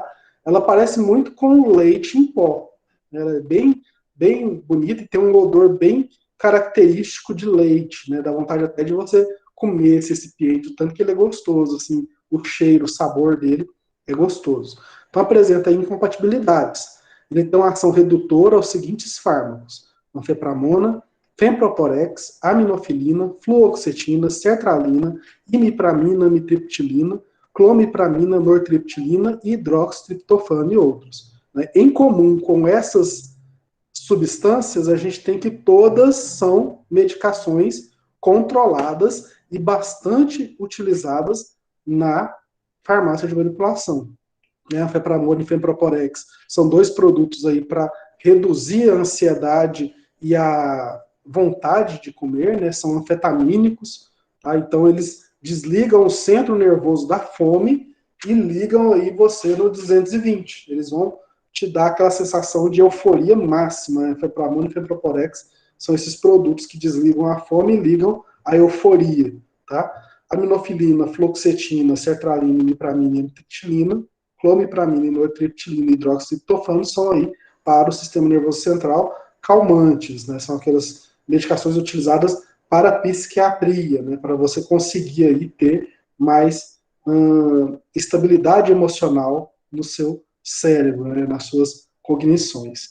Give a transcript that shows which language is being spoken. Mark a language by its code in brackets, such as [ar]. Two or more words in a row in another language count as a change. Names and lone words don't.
[pt] Ela parece muito com o leite em pó, ela é bem, bem bonita e tem um odor bem característico de leite, né? Dá vontade até de você comer esse recipiente, tanto que ele é gostoso, assim, o cheiro, o sabor dele é gostoso. Então apresenta incompatibilidades. Ele tem uma ação redutora aos seguintes fármacos: anfepramona, femproporex, aminofilina, fluoxetina, sertralina, imipramina, amitriptilina, clomipramina, nortriptilina, hidroxitriptofano e outros. Em comum com essas substâncias, a gente tem que todas são medicações controladas e bastante utilizadas na farmácia de manipulação. A fepramona e femproporex são dois produtos aí para reduzir a ansiedade e a vontade de comer, né? São anfetamínicos, tá? Então eles desligam o centro nervoso da fome e ligam aí você no 220. Eles vão te dar aquela sensação de euforia máxima. Fepramona e femproporex são esses produtos que desligam a fome e ligam a euforia, tá? Aminofilina, fluoxetina, sertralina, imipramina e amitriptilina, clomipramina e nortriptilina e hidroxitriptofano são aí para o sistema nervoso central calmantes, né? São aquelas medicações utilizadas para a psiquiatria, né? Para você conseguir aí ter mais estabilidade emocional no seu cérebro, né? Nas suas cognições.